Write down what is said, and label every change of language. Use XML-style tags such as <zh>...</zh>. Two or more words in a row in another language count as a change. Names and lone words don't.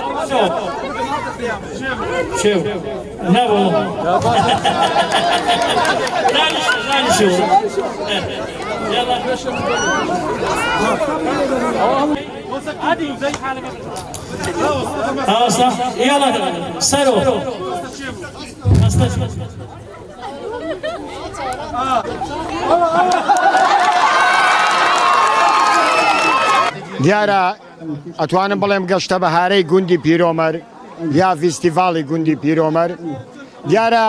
<ar>شيبو لا والله لا شيبو يلا عادي زي حالك صح يلا سلو</ar> <ckb>دیارە ئەتوانم بڵێم گەشتە بەهارەی گوندی پیرۆمەر یا فیستیڤاڵی گوندی پیرۆمەر دیارە</ckb>